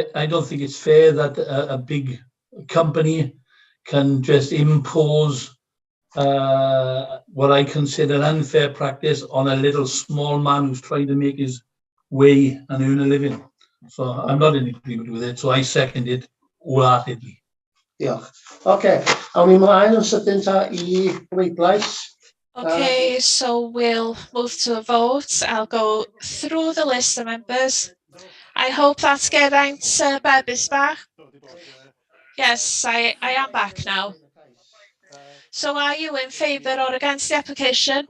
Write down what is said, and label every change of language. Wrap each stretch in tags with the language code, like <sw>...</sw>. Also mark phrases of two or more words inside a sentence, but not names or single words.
<en>I don't think it's fair that a big company can just impose what I consider unfair practice on a little small man who's trying to make his way and earn a living. So I'm not in agreement with it. So I second it wholeheartedly.</en> <cy>Diolch. Okay, awn ni mlaen yn sydyn ta I bleidlais.</cy> <en>Okay, so we'll move to a vote. I'll go through the list of members. I hope that Geraint Beb is back. Yes, I am back now. So are you in favour or against the application?</en>